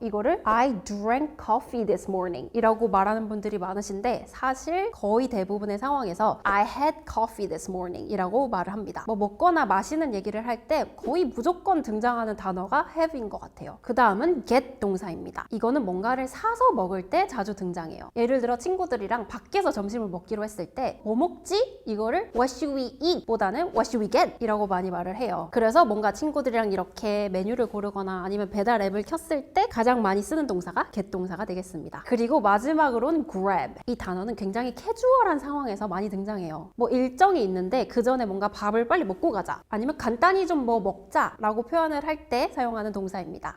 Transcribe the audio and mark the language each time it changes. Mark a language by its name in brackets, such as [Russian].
[Korean] 이거를 [English] I drank coffee this morning [Korean] 이라고 말하는 분들이 많으신데 사실 거의 대부분의 상황에서 [English] I had coffee this morning [Korean] 이라고 말을 합니다. 뭐 먹거나 마시는 얘기를 할 때 거의 무조건 등장하는 단어가 have인 것 같아요. 그 다음은 get 동사입니다. 이거는 뭔가를 사서 먹을 때 자주 등장해요. 예를 들어 친구들이랑 밖에서 점심을 먹기로 했을 때 뭐 먹지? 이거를 [English] what should we eat? [Korean] 보다는 [English] what should we get? [Korean] 이라고 많이 말을 해요. 그래서 뭔가 친구들이랑 이렇게 메뉴를 고르거나 아니면 배달 앱을 켰을 때 가장 많이 쓰는 동사가 get 동사가 되겠습니다. 그리고 마지막으로는 grab. 이 단어는 굉장히 캐주얼한 상황에서 많이 등장해요. 뭐 일정이 있는데 그 전에 뭔가 밥을 빨리 먹고 가자. 아니면 간단히 좀 뭐 먹자 라고 표현을 할 때 사용하는 동사입니다.